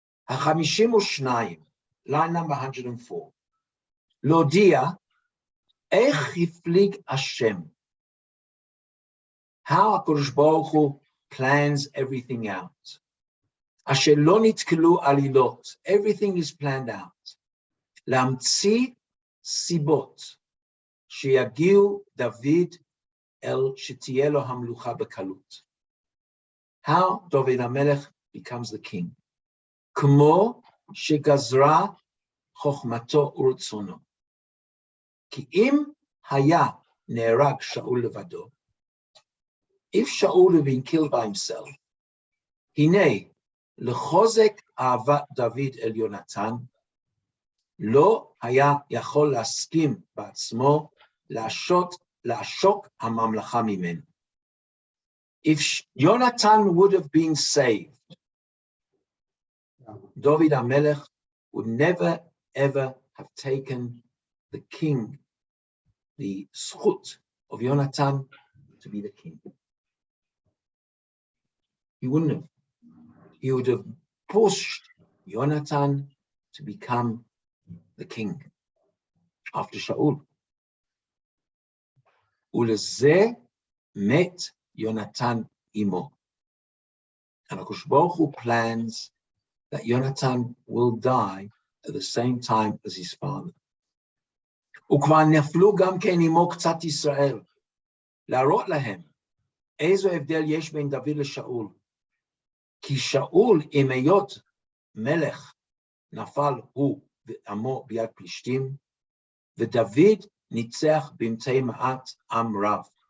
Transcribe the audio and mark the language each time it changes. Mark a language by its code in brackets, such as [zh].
[he] ה-52, [en] line number 104. [he] להודיע איך הפליג השם. [en] How HaKadosh Baruch Hu plans everything out. [he] אשר לא נתקלו עלילות. [en] Everything is planned out. [he] להמציא סיבות שיגיעו דוד אל שתהיה לו המלוכה בקלות. [en] How David HaMelech becomes the king. [he] כמו שגזרה חוכמתו ורצונו. כי אם היה נהרג שאול לבדו, [en] if Shaul had been killed by himself, [he] הנה לחוזק אהבת דוד אל יונתן, לא היה יכול להסכים בעצמו לעשוק הממלכה ממנו. [en] If Yonatan would have been saved, David HaMelech would never ever have taken the king, the zchut of Yonatan to be the king. He wouldn't have. He would have pushed Yonatan to become the king after Shaul. [he] Uleze met Yonatan imo. [en] And HaKadosh Baruch Hu plans that Yonatan will die at the same time as his father. [he] וכבר נפלו גם כן עמו קצת ישראל, להראות להם איזו הבדל יש בין דוד לשאול. כי שאול, עם היות מלך, נפל הוא ועמו ביד פלישתים, ודוד ניצח באמצעי מעט עם רב.